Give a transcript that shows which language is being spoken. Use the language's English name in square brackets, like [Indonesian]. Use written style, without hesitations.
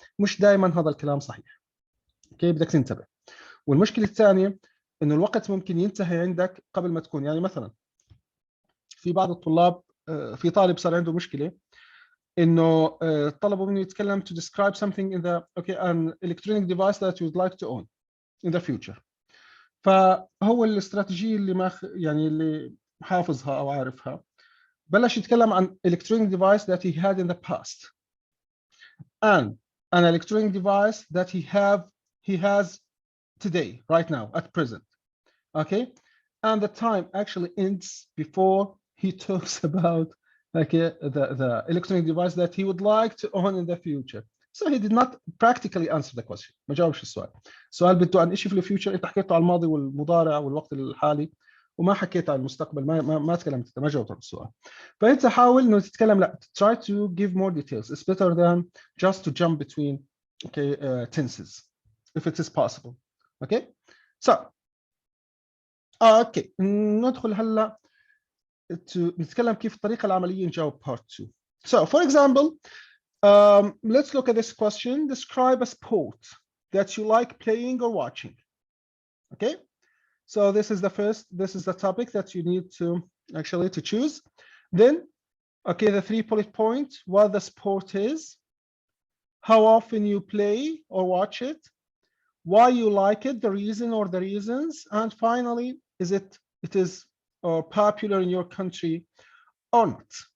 [Arabic] مش دائما هذا الكلام صحيح. اوكي، بدك تنتبه. والمشكله الثانيه انه الوقت ممكن ينتهي عندك قبل ما تكون، يعني مثلا في بعض الطلاب، في طالب صار عنده مشكله انه طلبوا منه يتكلم [English] to describe something in the an electronic device that you would like to own in the future. [Arabic] فهو الاستراتيجيه اللي ما يعني اللي حافظها او عارفها، بلش يتكلم عن [English] electronic device that he had in the past and an electronic device that he has today, right now, at present. Okay, and the time actually ends before he talks about the electronic device that he would like to own in the future. So he did not practically answer the question. [Arabic] ما جاوبش السؤال. السؤال بده عن شيء في الفيوتشر، انت حكيته على الماضي والمضارع والوقت الحالي، وما حكيت عن المستقبل، ما تكلمت، ما جاوبت على السؤال. فانت حاول انه تتكلم، لا [English] try to give more details. It's better than just to jump between tenses if it is possible. [Arabic] Okay, so اوكي ندخل هلا نتكلم كيف الطريقه العمليه نجاوب part 2. [English] So for example, let's look at this question. Describe a sport that you like playing or watching. Okay, so this is the topic that you need to actually to choose. Then okay, the 3 bullet points: what the sport is, how often you play or watch it, why you like it, the reason or the reasons, and finally, is it is popular in your country or not.